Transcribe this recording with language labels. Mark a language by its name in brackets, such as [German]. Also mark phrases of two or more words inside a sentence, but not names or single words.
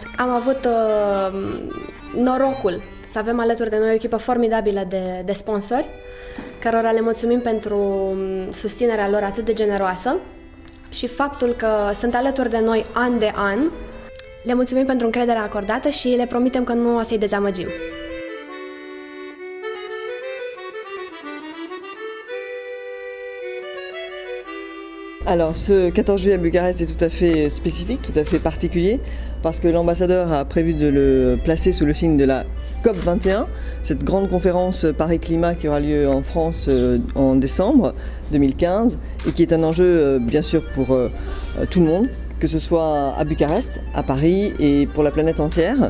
[Romanian] Am avut norocul să avem alături de noi o echipă formidabilă de sponsori, cărora le mulțumim pentru susținerea lor atât de generoasă și faptul că sunt alături de noi an de an. Le mulțumim pentru încrederea acordată și le promitem că nu o să-i dezamăgim. [French] Alors, ce 14 juillet à Bucarest est tout à fait spécifique, tout à fait particulier, parce que l'ambassadeur a prévu de le placer sous le signe de la COP21, cette grande conférence Paris-Climat qui aura lieu en France en décembre 2015, et qui est un enjeu bien sûr pour tout le monde, que ce soit à Bucarest, à Paris et pour la planète entière.